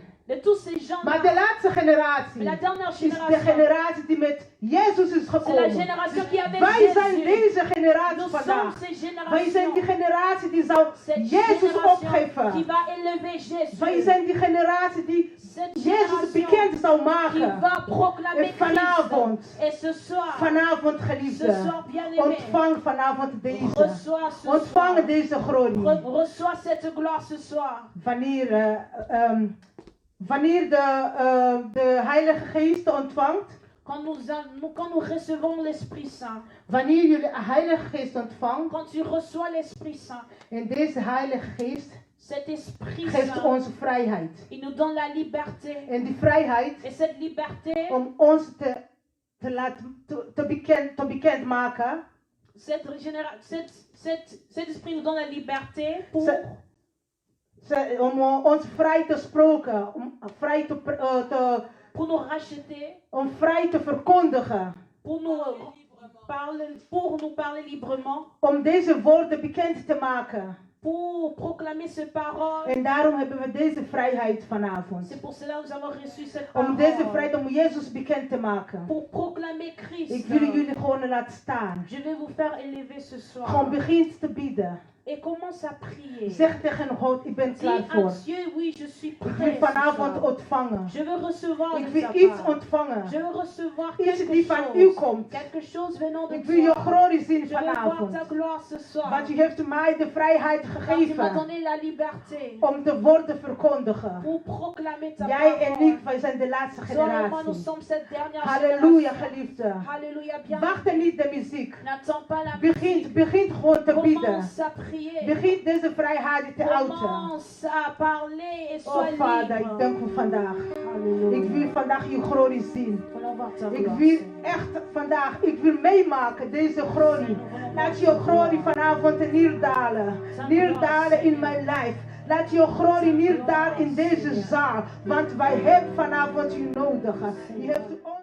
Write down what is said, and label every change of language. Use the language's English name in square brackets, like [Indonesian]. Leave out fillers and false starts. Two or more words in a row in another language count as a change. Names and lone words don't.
[French] de tous ces gens. [Dutch] Maar de laatste [French] Mais la [Dutch] generatie [French] dernière [Dutch] is de [French] génération, [Dutch] generatie die met Jezus is [French] c'est la [Dutch] gekomen. [French] génération qui avait [Dutch] Wij zijn [French] Jésus. [Dutch] deze generatie [French] Nous sommes [Dutch] vandaag. [French] ces [Dutch] Wij zijn die [French] générations. [Dutch] generatie die zou [French] Cette [Dutch] Jezus [French] génération qui [Dutch] opgeven. [French] va élever Jésus. [Dutch] Wij zijn die generatie die [French] Cette [Dutch] Jezus [French] génération [Dutch] bekend zou [French] qui [Dutch] maken. [French] va proclamer [Dutch] En vanavond, [French] Christ. Et ce soir, [Dutch] vanavond [French] ce [Dutch] geliefde, [French] soir bien-aimé, [Dutch] ontvang vanavond deze. [French] reçois ce [Dutch] Ontvang [French] soir. [Dutch] deze glorie. [French] Reçois cette gloire ce soir. [Dutch] Wanneer de Heilige Geest ontvangt, [French] Quand nous recevons l'Esprit Saint, [Dutch] wanneer jullie de Heilige Geest ontvangt, [French] quand tu reçois l'Esprit Saint, [Dutch] en deze Heilige Geest [French] cet Esprit [Dutch] geeft [French] Saint, [Dutch] ons vrijheid. [French] il nous donne la liberté. [Dutch] En die vrijheid [French] Et cette liberté, [Dutch] om ons te bekend maken, [French] cet esprit nous donne la liberté pour, [Dutch] om ons vrij te spreken, [French] pour nous racheter, [Dutch] om vrij te verkondigen, [French] pour nous parler librement, [Dutch] om deze woorden bekend te maken. [French] pour proclamer ce parole. [Dutch] En daarom hebben we deze vrijheid vanavond. [French] C'est pour cela que nous avons reçu cette [Dutch] Om deze [French] parole. [Dutch] vrijheid, om Jezus bekend te maken. [French] Pour proclamer Christ. [Dutch] Ik wil jullie gewoon laten staan. [French] Je vais vous faire élever ce soir. [Dutch] Gewoon begin te bidden. [French] Et commence à prier. [Dutch] Zeg tegen God, ik ben [French] Dis [Dutch] klaar [French] à [Dutch] voor. [French] Dieu, oui, je suis [Dutch] Ik wil [French] prêt. ce [Dutch] vanavond [French] soir. [Dutch] ontvangen. [French] Je veux recevoir [Dutch] Ik [French] de [Dutch] wil [French] ta [Dutch] iets [French] part. [Dutch] ontvangen. [French] Je veux recevoir [Dutch] Iets [French] quelque [Dutch] die van u [French] chose. [Dutch] komt. [French] Quelque chose venant de [Dutch] Ik wil je [French] toi. [Dutch] glorie zien [French] Je veux voir [Dutch] vanavond. [French] ta gloire ce soir. [Dutch] Want u heeft mij de vrijheid [French] Car tu m'as [Dutch] gegeven [French] donné la liberté [Dutch] om de woorden verkondigen. [French] pour proclamer ta [Dutch] Jij en [French] parole. [Dutch] ik, wij zijn de laatste [French] Toi et moi, nous [Dutch] generatie. [French] sommes cette dernière [Dutch] Halleluja, [French] génération. [Dutch] geliefde. [French] Alléluia, bien. [Dutch] Wacht niet de muziek. [French] N'attends pas la musique. [Dutch] Begin gewoon te bidden. [French] Commence à prier. [Dutch] Begin deze vrijheid te uiten. [French] Commence à parler et [Dutch] Oh [French] sois [Dutch] Vader, ik [French] libre. [Dutch] dank u vandaag. [French] Alléluia. [Dutch] Ik wil vandaag je glorie zien. [French] Voulons voir ta [Dutch] Ik [French] gloire, [Dutch] wil [French] Seigneur. [Dutch] echt vandaag, ik wil meemaken deze glorie. Laat je glorie vanavond neerdalen. Neerdalen in mijn lijf. Laat je glorie neerdalen in deze zaal. Want wij hebben vanavond u nodig. Je hebt ons